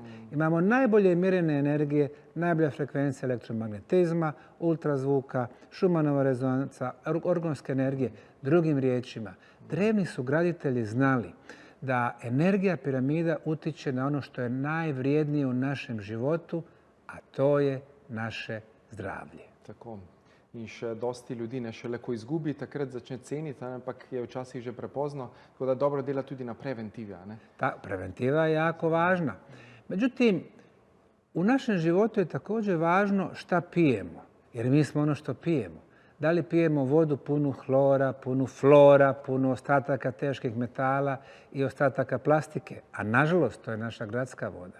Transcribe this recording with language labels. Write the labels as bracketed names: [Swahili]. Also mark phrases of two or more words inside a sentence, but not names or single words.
[Bosnian] Imamo najbolje mjerene energije, najbolja frekvencija elektromagnetizma, ultrazvuka, Schumannova rezonanca, organske energije. Drugim riječima, drevni su graditelji znali da energija piramida utiče na ono što je najvrijednije u našem životu, a to je naše zdravlje. Tako. [Slovenian] In še dosti ljudi ne šele ko izgubi, takrat začne ceniti, ampak je včasih že prepozno, tako da dobro dela tudi na preventivi. Ta preventiva je jako važna. [Bosnian] Međutim, u našem životu je također važno šta pijemo, jer mi smo ono što pijemo. Da li pijemo vodu punu hlora, punu flora, punu ostataka teških metala i ostataka plastike, a nažalost to je naša gradska voda.